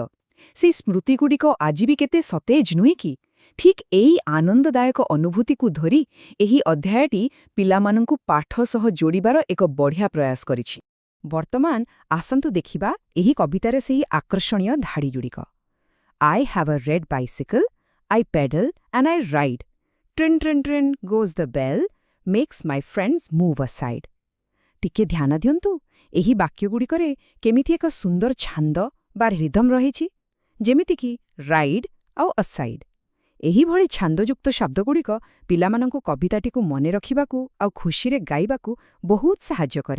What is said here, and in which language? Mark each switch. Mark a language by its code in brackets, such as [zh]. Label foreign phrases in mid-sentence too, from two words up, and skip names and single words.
[or] ସେଇ ସ୍ମୃତିଗୁଡ଼ିକ ଆଜି ବି କେତେ ସତେଜ ନୁହେଁ କି? ଠିକ୍ ଏଇ ଆନନ୍ଦଦାୟକ ଅନୁଭୂତିକୁ ଧରି ଏହି ଅଧ୍ୟାୟଟି ପିଲାମାନଙ୍କୁ ପାଠ ସହ ଯୋଡ଼ିବାର ଏକ ବଢ଼ିଆ ପ୍ରୟାସ କରିଛି। ବର୍ତ୍ତମାନ ଆସନ୍ତୁ ଦେଖିବା ଏହି କବିତାରେ ସେହି ଆକର୍ଷଣୀୟ ଧାଡ଼ିଗୁଡ଼ିକ। [en] I have a red bicycle, I pedal and I ride. Trin trin trin goes the bell, makes my friends move aside. [or] ଟିକେ ଧ୍ୟାନ ଦିଅନ୍ତୁ, ଏହି ବାକ୍ୟଗୁଡ଼ିକରେ କେମିତି ଏକ ସୁନ୍ଦର ଛାନ୍ଦ ବା ରିଦମ୍ ରହିଛି, ଯେମିତିକି ରାଇଡ୍ ଆଉ ଅସାଇଡ୍। ଏହିଭଳି ଛାନ୍ଦଯୁକ୍ତ ଶବ୍ଦଗୁଡ଼ିକ ପିଲାମାନଙ୍କୁ କବିତାଟିକୁ ମନେ ରଖିବାକୁ ଆଉ ଖୁସିରେ ଗାଇବାକୁ ବହୁତ ସାହାଯ୍ୟ କରେ।